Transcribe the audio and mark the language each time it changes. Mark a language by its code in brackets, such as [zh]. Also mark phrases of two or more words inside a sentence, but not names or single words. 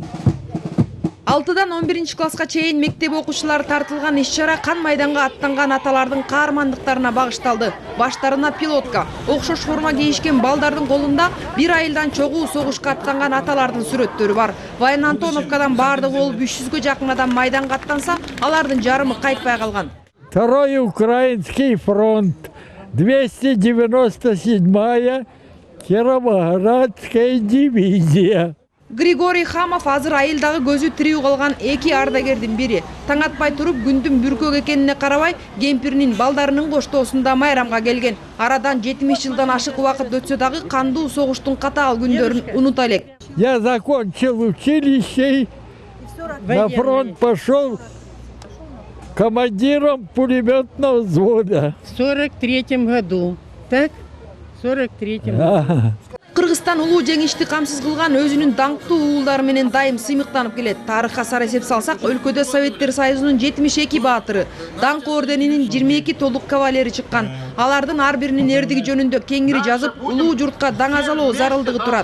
[ky] 6-дан 11-класска чейин мектеп окуучулары тартылган иш-чара кан майданга аттанган аталардын каармандыктарына багышталды. Баштарына пилотка, окшош форма кийишкен балдардын колунда 1 айылдан чогуу согушка аттанган аталардын сүрөттөрү бар. Баян-Антоновкадан баардыгы болуп 300ге жакын адам майданга аттанса, алардын жарымы кайтпай калган. [ru] Второй Украинский фронт, 297-я Кировоградская дивизия. [ky] Григорий Хамов азыр айылдагы көзү тирүү калган 2 ардагердин бири. Таң атпай туруп күндүн бүркөк экенине карабай, кемпиринин балдарынын коштоосунда майрамга келген. Арадан 70 жылдан ашык убакыт өтсө дагы кандуу согуштун катаал күндөрүн унута элек. [ru] Я закончил училище, на фронт пошел командиром пулеметного взвода. В 43-м году, так? В 43-м. [ky] Кыргызстан улуу жеңишти камсыз кылган өзүнүн даңктуу уулдары менен дайым сыймыктанып келет. Тарыхка сар эсеп салсак, өлкөдө Советтер Союзунун 72 баатыры, даңк орденинин 22 толук кавалери чыккан. Алардын ар биринин эрдиги жөнүндө кеңири жазып, улуу журтка даңазалоо зарылдыгы турат.